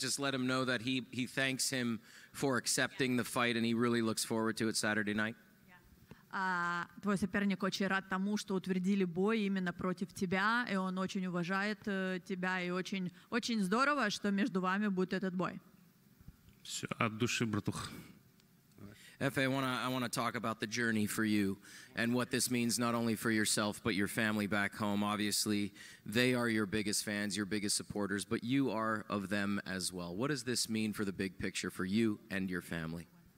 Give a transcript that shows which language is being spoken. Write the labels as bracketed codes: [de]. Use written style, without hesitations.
[en] Just let him know that he thanks him for accepting the fight and he really looks forward to it Saturday night. [ru] Твой соперник очень рад тому, что утвердили бой именно против тебя, и он очень уважает тебя, и очень, очень здорово, что между вами будет этот бой. Все от души, братух. [en] Efe, I want to talk about the journey for you and what this means not only for yourself but your family back home. Obviously, they are your biggest fans, your biggest supporters, but you are of them as well. What does this mean for the big picture for you and your family?